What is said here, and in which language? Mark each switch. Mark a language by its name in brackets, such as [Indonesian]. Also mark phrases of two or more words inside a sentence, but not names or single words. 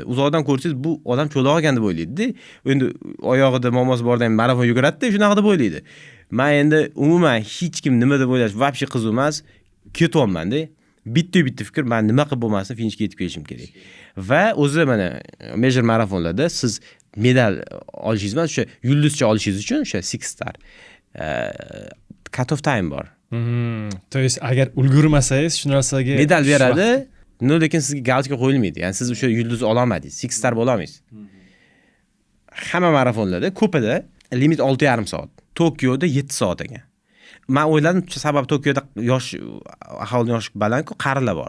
[Uzbek] Uzoqdan ko'rsangiz bu odam cho'loq olgan deb o'ylaydi-da. Endi oyog'ida muammosi borda ham marafon yuguradi-da, shunaqa deb o'ylaydi. Men endi umuman hech kim nima deb o'ylash vobshe qiziq emas. Ketyapman-da. Bitta fikr, men nima qilib bo'lmasin finishga yetib kelishim kerak. Va o'zi mana major marafonlarda siz medal olishingiz emas, o'sha yulduzcha olishingiz uchun o'sha 6 [English] star cut off time [Uzbek] bor. [Russian] То есть [Uzbek] agar ulgurmasangiz shu narsaga medal beradi, lekin sizga galочка qo'yilmaydi. Ya'ni siz o'sha yulduzni ola olmadingiz, 6 star bo'la olmaysiz. Hamma marafonlarda ko'pida limit 6,5 soat. Tokioda 7 soat ekan. Men o'yladim, sabab Tokioda yosh aholining yoshi balandku, qarilar bor.